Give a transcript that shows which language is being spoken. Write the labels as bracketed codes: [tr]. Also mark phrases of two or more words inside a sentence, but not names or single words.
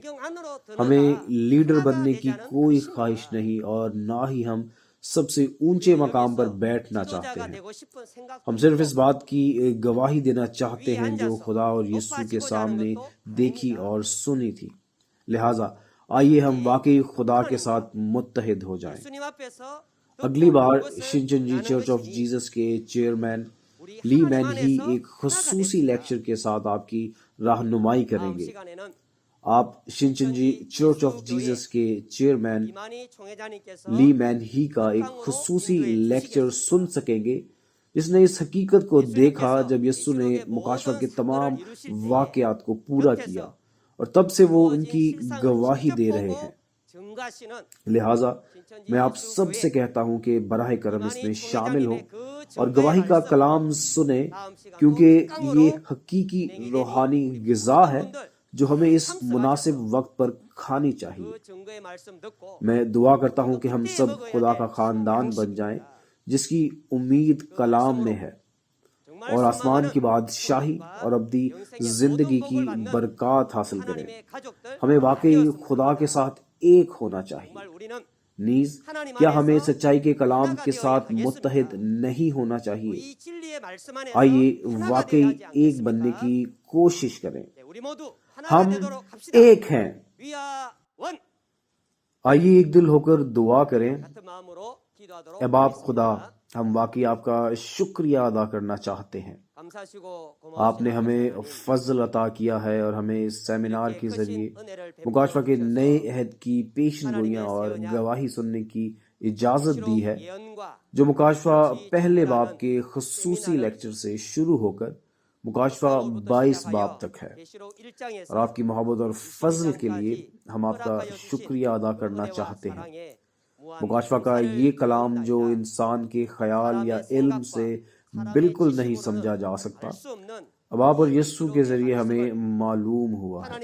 [ur] ہمیں لیڈر بننے کی کوئی خواہش نہیں اور نہ ہی ہم سب سے اونچے مقام پر بیٹھنا چاہتے ہیں۔ ہم صرف اس بات کی گواہی دینا چاہتے ہیں جو خدا اور یسوع کے سامنے دیکھی اور سنی تھی۔ لہٰذا آئیے ہم واقعی خدا کے ساتھ متحد ہو جائیں۔ [ko] 예수님 앞에서 [ur] اگلی بار شنچن جی چرچ آف جیزس کے چیئرمین لی مین ہی ایک خصوصی لیکچر کے ساتھ آپ کی رہنمائی کریں گے۔ [ko] 시간에는 [ur] آپ شنچن جی چرچ آف جیزس کے چیئرمین [ko] 이만희 총회장님께서 [ur] لی مین ہی کا ایک خصوصی لیکچر سن سکیں گے جس نے اس حقیقت کو دیکھا جب یسوع نے مکاشفہ کے تمام واقعات کو پورا کیا اور تب سے وہ ان کی گواہی دے رہے ہیں۔ [ko] 증가하시는 [ur] لہٰذا میں آپ سب سے کہتا ہوں کہ براہ کرم اس میں شامل ہوں اور گواہی کا کلام سنیں، کیونکہ یہ حقیقی روحانی غذا ہے جو ہمیں اس مناسب وقت پر کھانی چاہیے۔ [ko] 그 증거의 말씀 듣고 [ur] میں دعا کرتا ہوں کہ ہم سب خدا کا خاندان بن جائیں جس کی امید کلام میں ہے اور آسمان کی بادشاہی اور ابدی زندگی کی برکات حاصل کریں۔ [ko] 하나님의 가족들 [ur] ہمیں واقعی خدا کے ساتھ ایک ہونا چاہیے۔ [ko] 정말 우리는 [ur] نیز کیا ہمیں سچائی کے کلام کے ساتھ متحد نہیں ہونا چاہیے؟ [ko] 이 진리의 말씀 안에서 [ur] آئیے [ko] 하나가 [ur] واقعی [ko] 되어야지 [ur] ایک بننے [ko] 않겠습니까? [ur] کی کوشش کریں۔ [ko] 네, 우리 모두 [ur] ہم [ko] 하나가 되도록 합시다. [ur] ایک ہیں۔ [en] We are one. [ur] آئیے ایک دل ہو کر دعا کریں۔ [ko] 같은 마음으로 기도하도록 [ur] اے باپ خدا، [ko] 하겠습니다. [ur] ہم واقعی آپ کا شکریہ ادا کرنا چاہتے ہیں۔ [ko] 감사하시고 [ur] آپ نے [ko] 고마우신 [ur] ہمیں [ko] 하나님, [ur] فضل عطا کیا ہے اور ہمیں اس سیمینار کے [ko] 이렇게 [ur] ذریعے [ko] 크신 은혜를 [ur] مکاشفہ کے [ko] 베풀어 [ur] نئے [ko] 주셔서 [ur] عہد کی پیشن گوئیاں اور گواہی سننے کی اجازت دی ہے، [ko] 예언과 [ur] جو مکاشفہ پہلے باب کے خصوصی لیکچر سے شروع ہو کر مکاشفہ 22 باب تک ہے، [ko] 계시록 1장에서 [ur] اور آپ کی محبت اور فضل کے لیے ہم آپ کا شکریہ ادا کرنا چاہتے ہیں۔ مکاشفہ کا یہ کلام جو انسان کے خیال یا علم سے بالکل نہیں سمجھا جا سکتا، اب آپ اور یسوع کے ذریعے ہمیں معلوم ہوا ہے۔